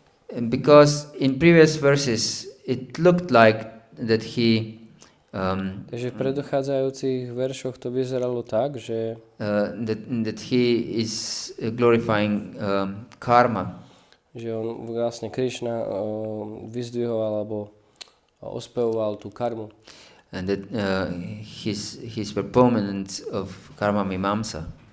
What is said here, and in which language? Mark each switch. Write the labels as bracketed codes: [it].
[en] Because in previous verses it looked like that he [sk] Takže v predchádzajúcich veršoch to vyzeralo tak, že [en] that he is glorifying karma. [sk] Že on vlastne Krishna vyzdvihoval alebo ospevoval tú karmu. [en] And that his proponent of karma mimamsa.